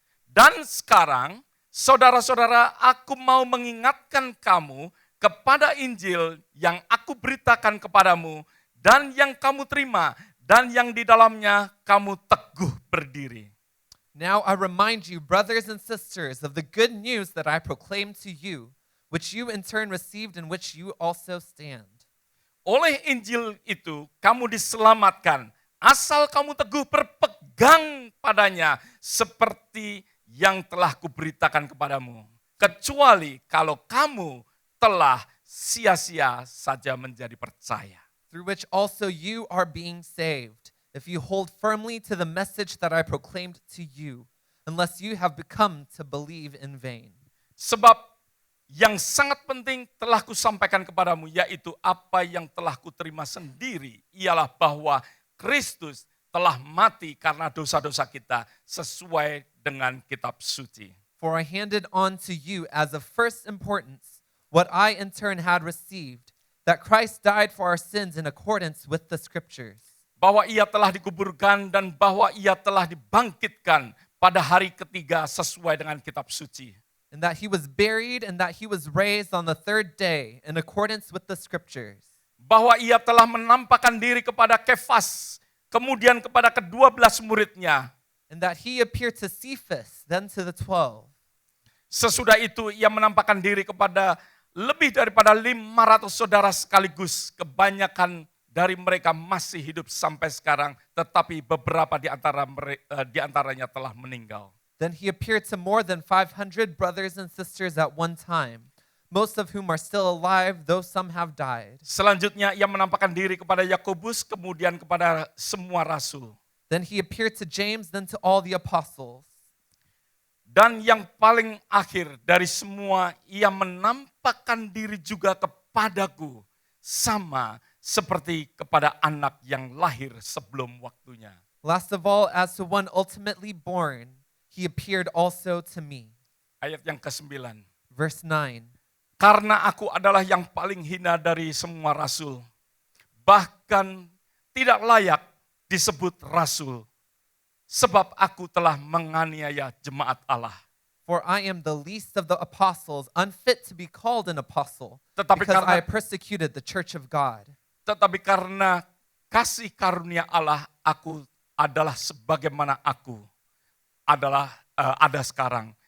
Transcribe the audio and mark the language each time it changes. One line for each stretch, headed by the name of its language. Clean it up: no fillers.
Indonesian: Dan sekarang, saudara-saudara, aku mau mengingatkan kamu kepada Injil yang aku beritakan kepadamu dan yang kamu terima dan yang di dalamnya kamu teguh berdiri.
English: Now I remind you, brothers and sisters, of the good news that I proclaimed to you, which you in turn received and which you also stand.
Indonesian: Oleh Injil itu kamu diselamatkan, asal kamu teguh berpegang padanya seperti yang telah kuberitakan kepadamu, kecuali kalau kamu telah sia-sia saja menjadi percaya.
English: through which also you are being saved, if you hold firmly to the message that I proclaimed to you, unless you have become to believe in vain.
Indonesian: Sebab yang sangat penting telah kusampaikan kepadamu, yaitu apa yang telah kuterima sendiri, ialah bahwa Kristus telah mati karena dosa-dosa kita sesuai dengan kitab suci.
English: For I handed on to you as of first importance what I in turn had received, that Christ died for our sins in accordance with the Scriptures,
Indonesian: Bahwa ia telah dikuburkan dan bahwa ia telah dibangkitkan pada hari ketiga sesuai dengan kitab suci.
English: and that he was buried, and that he was raised on the third day in accordance with the Scriptures,
Indonesian: Bahwa ia telah menampakkan diri kepada Kefas, kemudian kepada ke-12 muridnya.
English: and that he appeared to Cephas, then to the 12.
Indonesian: Sesudah itu ia menampakkan diri kepada lebih daripada 500 saudara sekaligus. Kebanyakan dari mereka masih hidup sampai sekarang, tetapi beberapa di antaranya telah meninggal.
English: Then he appeared to more than 500 brothers and sisters at one time, most of whom are still alive, though some have died.
Indonesian: Selanjutnya ia menampakkan diri kepada Yakobus, kemudian kepada semua rasul.
English: Then he appeared to James, then to all the apostles.
Indonesian: Dan yang paling akhir dari semua, ia menampakkan diri juga kepadaku, sama seperti kepada anak yang lahir sebelum waktunya.
English: Last of all, as to one ultimately born, he appeared also to me.
Indonesian: Ayat yang ke-9.
English: Verse 9.
Indonesian: Karena aku adalah yang paling hina dari semua rasul, bahkan tidak layak disebut rasul, sebab aku telah menganiaya jemaat Allah.
English: For I am the least of the apostles, unfit to be called an apostle,
Indonesian: Tetapi
English: because I
Indonesian: karena,
English: persecuted the church of God.
Indonesian: tetapi karena kasih karunia Allah, aku adalah sebagaimana aku ada sekarang.